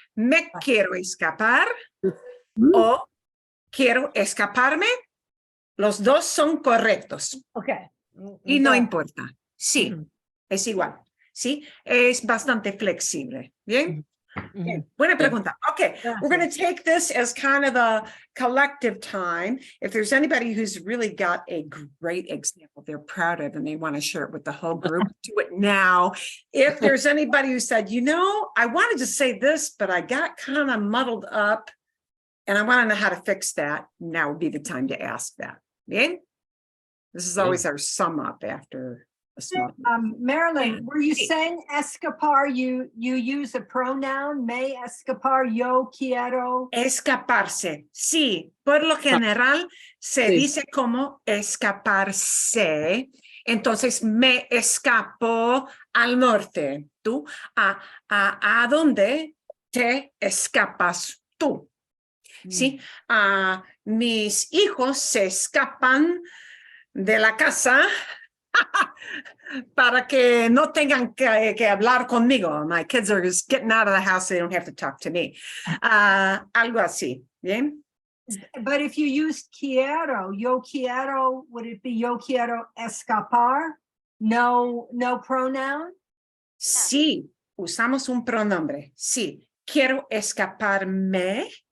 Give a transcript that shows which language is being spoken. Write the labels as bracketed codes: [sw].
[es] Me quiero escapar o quiero escaparme. Los dos son correctos. [en] okay. [es] Y no importa. Sí, es igual. Sí, es bastante flexible. Bien. Bien. Buena pregunta. [en] Okay, we're going to take this as kind of a collective time. If there's anybody who's really got a great example they're proud of and they want to share it with the whole group, do it now. If there's anybody who said, you know, I wanted to say this, but I got kind of muddled up and I want to know how to fix that, now would be the time to ask that. Bien? This is always our sum up after a small. Marilyn, were you saying escapar? You use a pronoun, may escapar, [es] yo quiero. Escaparse. Sí, por lo general se dice como escaparse. Entonces me escapo al norte. ¿Tú? ¿A dónde te escapas tú? Sí. Mis hijos se escapan de la casa para que no tengan que hablar conmigo. [en] My kids are just getting out of the house. They don't have to talk to me. [es] Algo así. Bien. [en] But if you use quiero, yo quiero, would it be [es] yo quiero escapar? [en] No pronoun? [es] Sí, usamos un pronombre. Sí, quiero escaparme.